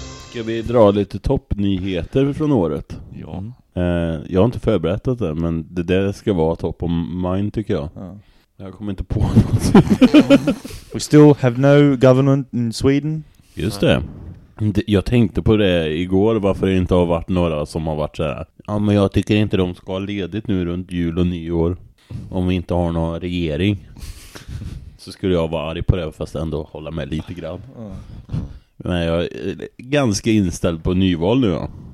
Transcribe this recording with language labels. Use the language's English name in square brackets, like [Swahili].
[Swedish] Ska vi dra lite toppnyheter från året. Ja. Jag har inte förberett det, men det där ska vara [English] top of mind, [Swedish] tycker jag. Ja. Jag kommer inte på något. [English] We still have no government in Sweden. [Swedish] Just det. Jag tänkte på det igår, varför det inte har varit några som har varit så här. Ja, men jag tycker inte de ska ha ledigt nu runt jul och nyår om vi inte har någon regering. Så skulle jag vara arg på det, fast ändå hålla med lite grann. Men jag är ganska inställd på nyval nu. Ja.